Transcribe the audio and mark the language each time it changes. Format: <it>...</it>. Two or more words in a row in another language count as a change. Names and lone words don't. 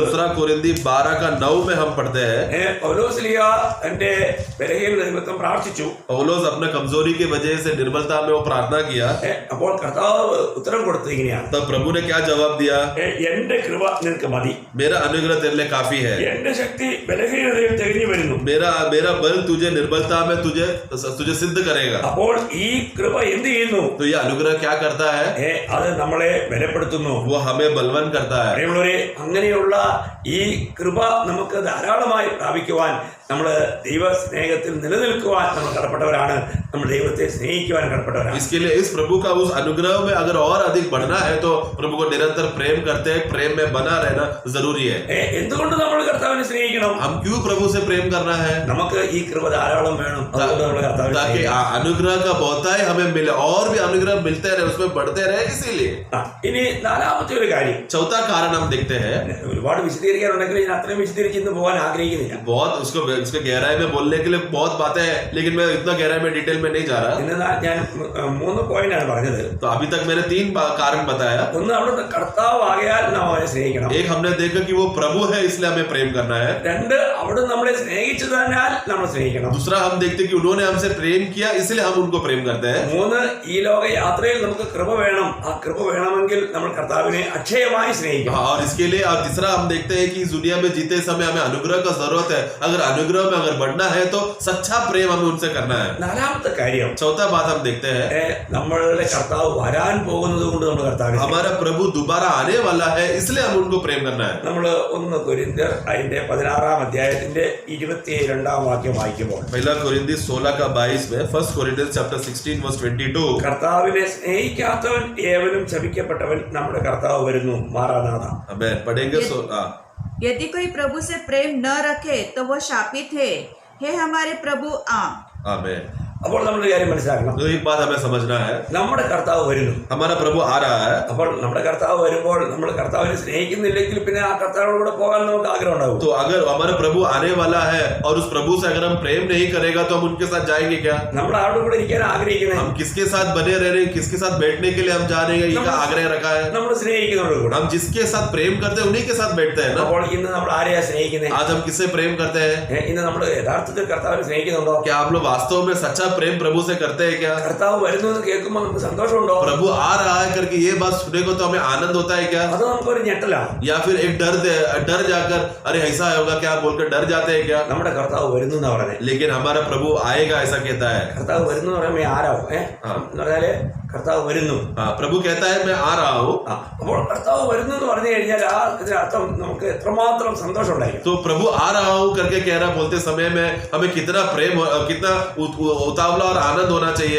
<hi>2 കൊരിന്തി 12:9 में हम पढ़ते हैं,</hi> <ml>പൗലോസ്ലീഹ തന്റെ ബലഹീനത നിമിത്തം പ്രാർത്ഥിച്ചു.</ml> <hi>पौलुस अपने कमजोरी की वजह से निर्बलता में वो प्रार्थना किया।</hi> <ml>അപ്പോൾ കർത്താവ് ഉത്തരം കൊടുത്തത് ഇങ്ങനെയാണ്.</ml> <hi>तब प्रभु ने क्या जवाब दिया?</hi> <ml>എന്റെ കൃപ നിനക്ക് മതി,</ml> <hi>मेरा अनुग्रह तेरे लिए काफी है,</hi> <ml>എന്റെ ശക്തി ബലഹീനതയിൽ തികഞ്ഞു വരുന്നു.</ml> <hi>मेरा बल तुझे निर्बलता में तुझे सिद्ध करेगा।</hi> <ml>അപ്പോൾ ഈ കൃപ എന്ത് ചെയ്യുന്നു?</ml> <hi>तो ये अनुग्रह क्या करता है?</hi> <ml>അത് നമ്മളെ ബലപ്പെടുത്തുന്നു,</ml> <hi>वो हमें बलवान करता है।</hi> <ml>അങ്ങനെയുള്ള ഈ കൃപ നമുക്ക് ധാരാളമായി പ്രാപിക്കുവാൻ, നമ്മൾ ദൈവ സ്നേഹത്തിൽ നിലനിൽക്കുവാൻ നമ്മൾ കടപ്പെട്ടവരാണ്. നമ്മൾ ദൈവത്തെ സ്നേഹിക്കുവാൻ കടപ്പെട്ടവരാണ്.</ml> <hi>इसके लिए इस प्रभु का उस अनुग्रह में अगर और अधिक बढ़ना है तो प्रभु को निरंतर प्रेम करते, प्रेम में बना रहना जरूरी है।</hi> <ml>എന്തുകൊണ്ട് നമ്മൾ കർത്താവിനെ സ്നേഹിക്കണം?</ml> <hi>हम क्यों प्रभु से प्रेम करना है?</hi> <ml>നമുക്ക് ഈ കൃപ ധാരാളം വേണം,</ml> <hi>ताकि अनुग्रह का बहुतायत हमें मिले, और भी अनुग्रह मिलते रहे, उसमें बढ़ते रहे, इसीलिए।</hi> <ml>ഇനി നാലാമത്തെ ഒരു കാര്യം,</ml> <hi>चौथा कारण हम देखते हैं,</hi> <ml>ഒരുപാട് വിശദീകരിക്കാനുണ്ടെങ്കിൽ ഞാൻ അത്രയും വിശദീകരിച്ച് ഇന്ന് പോകാൻ ആഗ്രഹിക്കുന്നില്ല.</ml> <hi>बहुत उसके गहराई में बोलने के लिए बहुत बातें हैं, लेकिन मैं इतना गहराई में डिटेल में नहीं जा रहा।</hi> <ml>ഇന്ന് ഞാൻ 3 പോയിന്റാണ് പറഞ്ഞത്.</ml> <hi>तो अभी तक मैंने 3 कारण बताया।</hi> <ml>ഒന്ന്, അവിടുത്തെ കർത്താവ് ആകയാൽ നാം അവനെ സ്നേഹിക്കണം.</ml> <hi>एक, हमने देखा कि वो प्रभु है, इसलिए हमें प्रेम करना है। 2,</hi> <ml>അവിടെ നമ്മളെ സ്നേഹിച്ചതിനാൽ നമ്മൾ സ്നേഹിക്കണം.</ml> <hi>दूसरा, हम देखते कि उन्होंने हमसे प्रेम किया, इसलिए हम उनको प्रेम करते हैं। 3,</hi> <ml>ഈ ലോക യാത്രയിൽ നമുക്ക് കൃപ വേണം. ആ കൃപ വേണമെങ്കിൽ നമ്മൾ കർത്താവിനെ അക്ഷയമായി സ്നേഹിക്കണം.</ml> <hi>और इसके लिए, और तीसरा हम देखते हैं कि इस दुनिया में जीते समय हमें अनुग्रह का जरूरत है। अगर अनुग्रह में अगर बढ़ना है तो सच्चा प्रेम हमें उनसे करना है।</hi> <ml>നാലാമത്തെ കാര്യം,</ml> <hi>चौथा बात हम देखते हैं,</hi> <ml>നമ്മളുടെ കർത്താവ് വരാൻ പോകുന്നത് കൊണ്ട് നമ്മൾ കർത്താവിനെ,</ml> <hi>हमारा प्रभु दोबारा आने वाला है, इसलिए हम उनको प्रेम करना है।</hi> <ml>നമ്മൾ 1 കൊരിന്ത്യർ അതിന്റെ 16-ാം അധ്യായത്തിന്റെ 22-ാം വാക്യം വായിക്കുമ്പോൾ,</ml> <en>1 കൊരിന്തി 16:22 में, 1 Corinthians chapter 16 verse 22,</en> <ml>കർത്താവിനെ സ്നേഹിക്കാത്തവൻ ഏവനും ശപിക്കപ്പെട്ടവൻ, നമ്മുടെ കർത്താവ് വരുന്നു, മാറാനാഥ.</ml> <hi>आमेन। पढ़ेंगे। यदि कोई प्रभु से प्रेम न रखे तो वह शापित है, हे हमारे प्रभु आ। आमेन।</hi> <ml>അപ്പോൾ നമ്മളൊരു കാര്യം മനസ്സിലാക്കണം,</ml> <hi>तो एक बात हमें समझना है,</hi> <ml>നമ്മുടെ കർത്താവ് വരുന്നു.</ml> <hi>हमारा प्रभु आ रहा है।</hi> <ml>അപ്പോൾ നമ്മുടെ കർത്താവ് വരുമ്പോൾ നമ്മൾ കർത്താവിനെ സ്നേഹിക്കുന്നില്ലെങ്കിൽ പിന്നെ ആ കർത്താവിനോട് കൂടെ പോകാൻ നമുക്ക് ആഗ്രഹം ഉണ്ടാവും.</ml> <hi>तो अगर हमारा प्रभु आने वाला है और उस प्रभु से अगर हम प्रेम नहीं करेगा तो हम उनके साथ जाएंगे क्या?</hi> <ml>നമ്മൾ ആരുടെ കൂടെ ഇരിക്കാൻ ആഗ്രഹിക്കുന്നത്?</ml> <hi>हम किसके साथ बने रह रहे हैं, किसके साथ बैठने के लिए हम जा रहे हैं, ये आग्रह रखा है।</hi> <ml>നമ്മൾ സ്നേഹിക്കുന്നവരുടെ കൂടെ.</ml> <hi>हम जिसके साथ प्रेम करते हैं उन्हीं के साथ बैठते हैं ना।</hi> <ml>അപ്പോൾ ഇന്ന് നമ്മൾ ആരെയാ സ്നേഹിക്കുന്നത്?</ml> <hi>आज हम किससे प्रेम करते हैं?</hi> <ml>ഇന്ന് നമ്മൾ യഥാർത്ഥത്തിൽ കർത്താവിനെ സ്നേഹിക്കുന്നുണ്ടോ?</ml> <hi>क्या हम लोग वास्तव में सच्चा प्रेम प्रभु से करते हैं क्या?</hi> <ml>കർത്താവ് വരുന്നു എന്ന് കേൾക്കുമ്പോൾ നമുക്ക് സന്തോഷമുണ്ടോ?</ml> <hi>प्रभु आ रहा है करके ये बात सुनने को तो हमें आनंद होता है क्या?</hi> <ml>അത് നമുക്കൊരു ഞെട്ടലാണ്.</ml> <hi>या फिर एक डर जाकर अरे ऐसा होगा क्या बोलकर डर जाते हैं क्या?</hi> <ml>നമ്മുടെ കർത്താവ് വരുന്നു എന്നാ പറഞ്ഞത്.</ml> <hi>लेकिन हमारा प्रभु आएगा ऐसा कहता है।</hi> <ml>കർത്താവ് വരുന്നു എന്ന് പറയുമ്പോൾ ആരാവും? എന്ന് പറഞ്ഞാല് കർത്താവ് വരുന്നു.</ml> <hi>प्रभु कहता है मैं आ रहा हूँ।</hi> <ml>അപ്പോൾ കർത്താവ് വരുന്നു എന്ന് പറഞ്ഞു കഴിഞ്ഞാൽ ആ ഇതിനർത്ഥം നമുക്ക് എത്രമാത്രം സന്തോഷം ഉണ്ടായിരിക്കും.</ml> <hi>तो प्रभु आ रहा हूँ करके कह रहा बोलते समय में हमें कितना प्रेम, कितना उतावला और आनंद होना चाहिए।</hi>